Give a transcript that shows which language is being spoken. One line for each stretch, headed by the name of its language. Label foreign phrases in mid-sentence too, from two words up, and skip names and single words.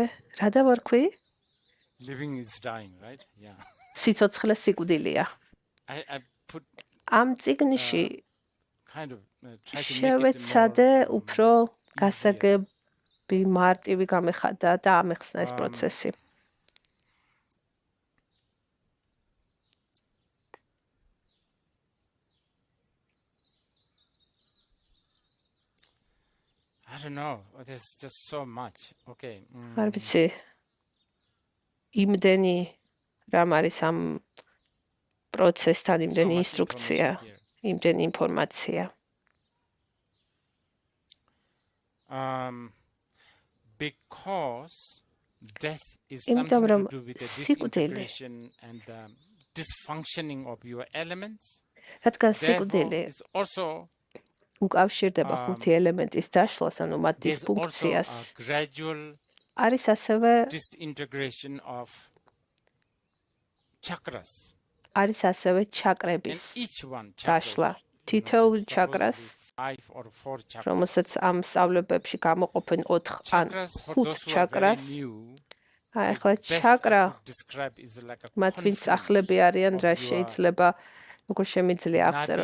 Georgian: რა დავარქვი? სიცოცხლე სიკვდილია. ამ წიგნში შევეცადე უფრო გასაგები მარტივი გამეხადა და ამეხსნა ეს პროცესი.
English: I don't know, there's just so much. Okay.
Georgian: არ ვიცი. იმდენი რამ არის ამ პროცესთან, იმდენი ინსტრუქცია, იმდენი ინფორმაცია.
English: Because death is something to do with the disintegration and the dysfunctioning of your elements.
Georgian: რადგან სიკვდილი
English: is also
Georgian: უკავშირდება ხუთი ელემენტის დაშლას, ანუ მათ დისფუნქციას.
English: Gradual
Georgian: არის ასევე
English: disintegration of chakras.
Georgian: არის ასევე ჩაკრების დაშლა. თითოეულ ჩაკრას, რომელსაც ამ სწავლებებში გამოყოფენ 4 ან 5 ჩაკრას. აი ახლა ჩაკრა მათ ვინც ახლები არიან, რა შეიძლება როგორ შემიძლია აღწერო.